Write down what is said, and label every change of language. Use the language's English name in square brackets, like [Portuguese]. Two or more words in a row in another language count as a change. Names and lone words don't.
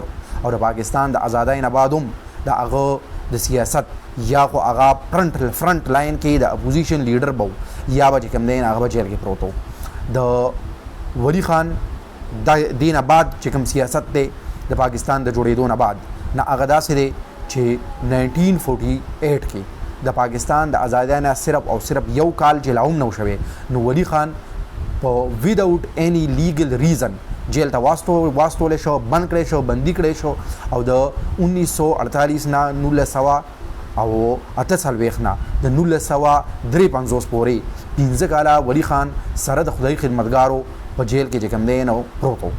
[Pashto] او د پاکستان د ازادۍ نه بعد هم د هغه د سیاست یا خو هغه [English] front line [Pashto] کې د [English] opposition leader [Pashto] به یا به چې کوم دی هغه به جیل کې پروت و. د ولی خان د دې نه بعد چې کوم سیاست دی د پاکستان د جوړېدو نه بعد نه هغه داسې دی چې 1948 کې د پاکستان د ازادۍ نه صرف او صرف یو کال جیل هم نه شوی نو ولی خان په [English] without any legal reason [Pashto] جیل ته واستولی شو، بند کړی شو، بندي کړی شو. او د 1948 نه 1948 نه د 1953 پورې 15 کاله ولی خان سره د خدای خدمتګارو په جیل کې چې کوم دی نو پروت و.